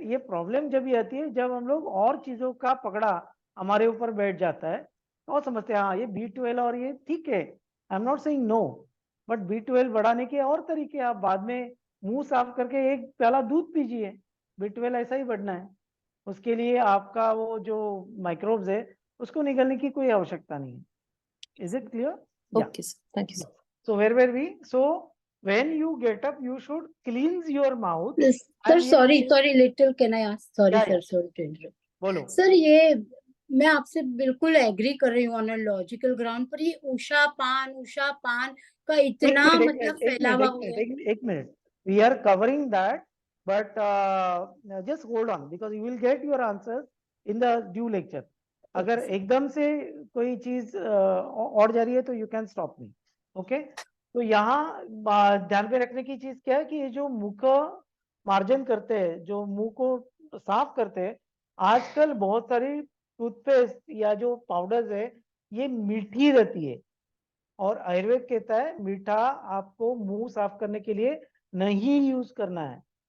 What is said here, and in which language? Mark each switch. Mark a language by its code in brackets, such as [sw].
[hi] ये प्रॉब्लम जब ये आती है जब हम लोग और चीजों का पकड़ा हमारे ऊपर बैठ जाता है, तो समझते हैं हाँ ये B12 और ये ठीक है, [en] I am not saying no, but [hi] B12 बढ़ाने के और तरीके, आप बाद में मुंह साफ करके एक प्याला दूध पीजिए, B12 ऐसा ही बढ़ना है। उसके लिए आपका वो जो माइक्रोब्स है उसको निकलने की कोई आवश्यकता नहीं है। [en] Is it clear? Okay, sir. Thank you, sir. So where were we? So when you get up, you should cleanse your mouth. [hi] Sir [en] and you- sorry little can I ask? Sorry Yeah, [hi] sir, [en] yeah. Sorry to interrupt. [hi] बोलो। Sir ये मैं आपसे बिल्कुल agree कर रही हूँ [en] on a logical ground, [hi] पर ये उषा पान का इतना मतलब फैलावा हो गया। एक minute, [en] we are covering that, but just hold on because you will get your answers in the due lecture. [hi] अगर एकदम से कोई चीज और जा रही है तो [en] you can stop me, okay? [hi] तो यहाँ ध्यान पे रखने की चीज क्या है कि ये जो मुख मार्जन करते हैं, जो मुंह को साफ करते हैं, आजकल बहुत सारी टूथपेस्ट या जो पाउडर्स है ये मीठी रहती है, और आयुर्वेद कहता है मीठा आपको मुंह साफ करने के लिए नहीं यूज करना है।